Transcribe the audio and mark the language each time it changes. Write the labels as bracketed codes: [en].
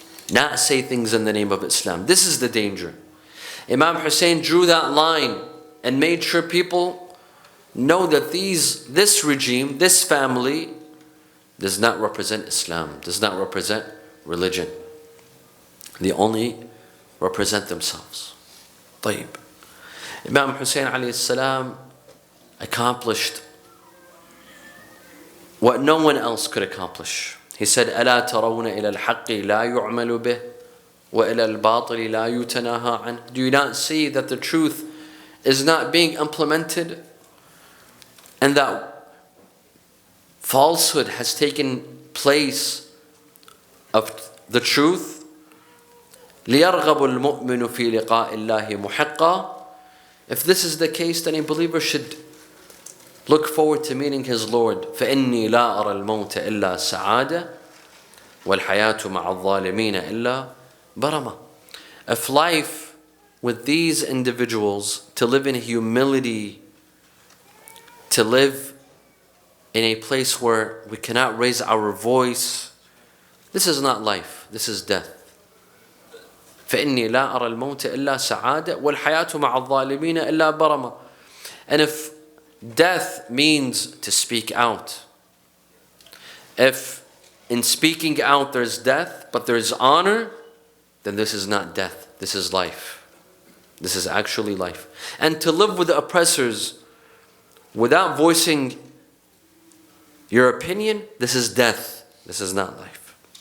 [en] Not say things in the name of Islam. This is the danger. Imam Hussein drew that line and made sure people know that this regime, this family, does not represent Islam, does not represent religion. They only represent themselves. [ar] طيب. [en] Imam Hussein alayhi salam accomplished what no one else could accomplish. He said, [ar] ألا ترون إلى الحق لا يعمل به وإلى الباطل لا يتناهى عنه. [en] Do you not see that the truth is not being implemented and that falsehood has taken place of the truth? [ar] ليرغب المؤمن في لقاء الله محقا. [en] If this is the case, then a believer should look forward to meeting his Lord. [ar] فإني لا أرى الموت إلا سعادة والحياة مع الظالمين إلا برمة. [en] If life with these individuals, to live in humility, to live in a place where we cannot raise our voice, this is not life, this is death. [ar] فإني لا أرى الموت إلا سعادة والحياة مع الظالمين إلا برمة. [en] And if death means to speak out, if in speaking out there's death but there's honor, then this is not death, this is life. This is actually life. And to live with the oppressors without voicing your opinion, this is death, this is not life.